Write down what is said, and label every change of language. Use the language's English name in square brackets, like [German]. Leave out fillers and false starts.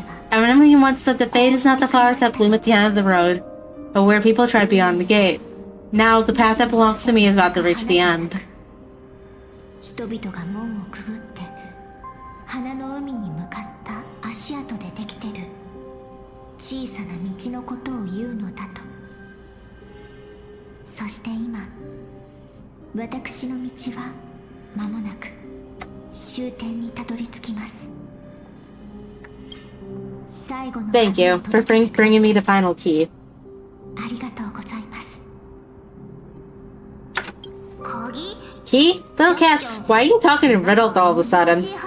[English] I remember you once said that fate is not the flowers that bloom at the end of the road, but where people tread beyond the gate. Now, the path that belongs to me is about to reach the end. [Japanese] 人々が門をくぐって花の海に向かった足跡でできてる小さな道のことを言うのだと。そして今私の道は間もなく終点にたどり着きます。 [English] Thank you for bringing me the final key. [Japanese] ありがとうございます。 [English] Key? Little Cass, why are you talking in riddles all of a sudden?